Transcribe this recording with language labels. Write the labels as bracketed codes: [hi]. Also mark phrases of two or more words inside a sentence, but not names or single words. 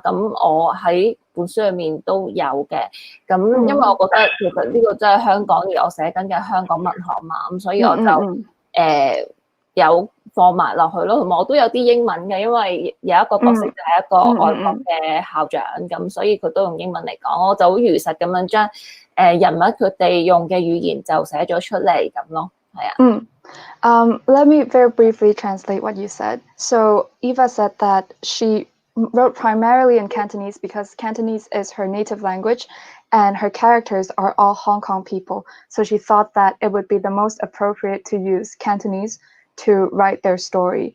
[yue] 咁我喺本書裏面都有嘅。咁因為我覺得其實呢個真係香港，而我寫緊嘅香港文學嘛，咁所以我就有放埋落去咯，同埋我都有啲英文嘅，因為有一個角色就係一個外國嘅校長，咁所以佢都用英文嚟講，我就好如實咁樣將人物佢哋用嘅語言就寫咗出嚟咁咯，係啊。 [en] Let me very briefly translate what you said. So Eva said that she wrote primarily in Cantonese because Cantonese is her native language and her characters are all Hong Kong people. So she thought that it would be the most appropriate to use Cantonese to write their story.